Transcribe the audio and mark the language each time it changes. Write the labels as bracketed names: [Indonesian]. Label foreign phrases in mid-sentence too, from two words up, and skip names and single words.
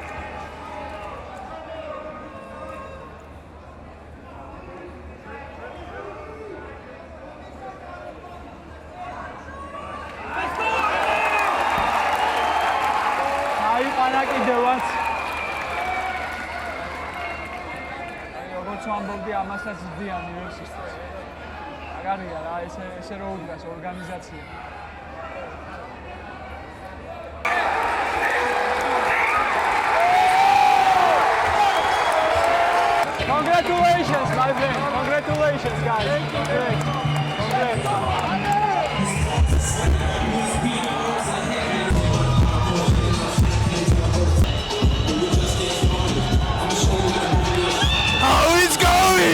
[Georgian] აიყანა კიდევაც. როგორც ამბობდი, ამასაც ზდიან იუესისტს. მაგარია რა, ესე რო უდგას ორგანიზაცია. [English] Congratulations, my friend. Congratulations, guys. Congrats. How is going?